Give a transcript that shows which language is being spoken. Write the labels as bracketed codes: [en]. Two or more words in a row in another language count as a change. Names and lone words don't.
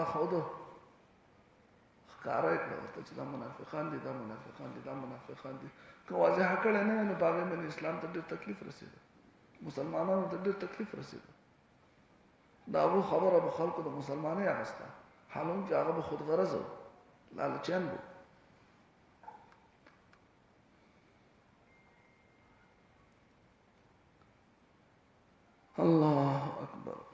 [ps] ښوده ښکاره یې کړه ورته چې دا منافقان دي دا منافقان دي دا منافقان دي که واضحه کړی نه وي نو په هغې باندې اسلام ته ډېر تکلیف رسېده مسلمانانو ته ډېر تکلیف رسېده د هغو خبره به خلکو د مسلمانۍ اخیسته حالانکه هغه به خود غرض و لالچیان و [ar] الله اکبر